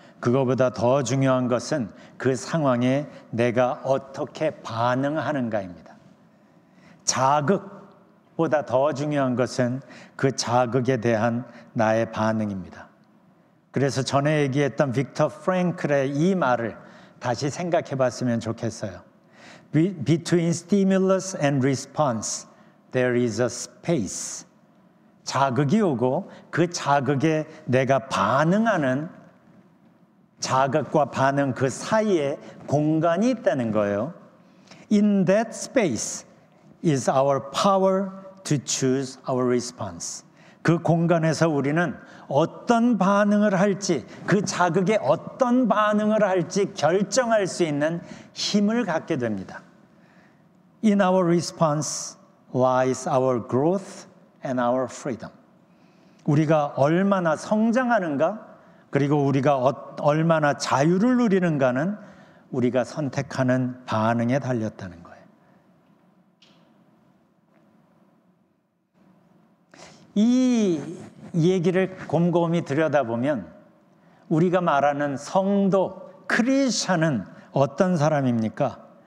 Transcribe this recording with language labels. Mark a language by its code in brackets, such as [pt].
[ko] 그거보다 더 중요한 것은 그 상황에 내가 어떻게 반응하는가입니다. 자극보다 더 중요한 것은 그 자극에 대한 나의 반응입니다. 그래서 전에 얘기했던 빅터 프랭클의 이 말을 다시 생각해 봤으면 좋겠어요. [en] Between stimulus and response, there is a space. [ko] 자극이 오고 그 자극에 내가 반응하는 자극과 반응 그 사이에 공간이 있다는 거예요. [en] In that space is our power to choose our response. [ko] 그 공간에서 우리는 어떤 반응을 할지, 그 자극에 어떤 반응을 할지 결정할 수 있는 힘을 갖게 됩니다. [en] In our response lies our growth and our freedom. [ko] 우리가 얼마나 성장하는가, 그리고 우리가 얼마나 자유를 누리는가는 우리가 선택하는 반응에 달렸다는 거예요. 이 얘기를 곰곰이 들여다보면 우리가 말하는 성도, 크리스찬은 어떤 사람입니까?